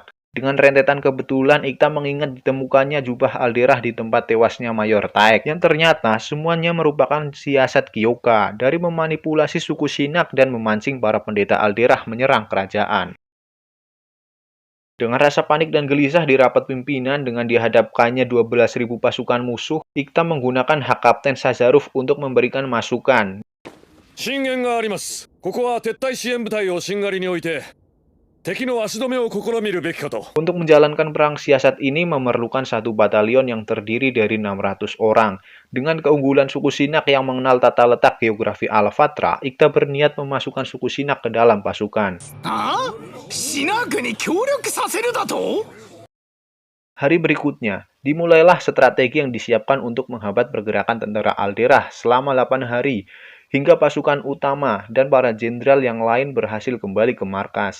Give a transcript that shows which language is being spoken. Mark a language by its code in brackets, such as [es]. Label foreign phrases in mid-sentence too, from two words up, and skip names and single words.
[id] Dengan rentetan kebetulan, Ikta mengingat ditemukannya jubah Alderah di tempat tewasnya Mayor Taek, yang ternyata semuanya merupakan siasat Kyoka dari memanipulasi suku Shinak dan memancing para pendeta Alderah menyerang kerajaan. Dengan rasa panik dan gelisah di rapat pimpinan dengan dihadapkannya 12.000 pasukan musuh, Ikta menggunakan hak Kapten Sazaruf untuk memberikan masukan. [ja] 進言があります。ここは撤退支援部隊をしんがりに置いて敵の足止めを試みるべきかと。 [id] Untuk menjalankan perang siasat ini memerlukan satu batalion yang terdiri dari 600 orang. Dengan keunggulan suku Shinak yang mengenal tata letak geografi Al-Fatra, Ikta berniat memasukkan suku Shinak ke dalam pasukan. Hari berikutnya, dimulailah strategi yang disiapkan untuk menghambat pergerakan tentara Alderah selama 8 hari, hingga pasukan utama dan para jenderal yang lain berhasil kembali ke markas.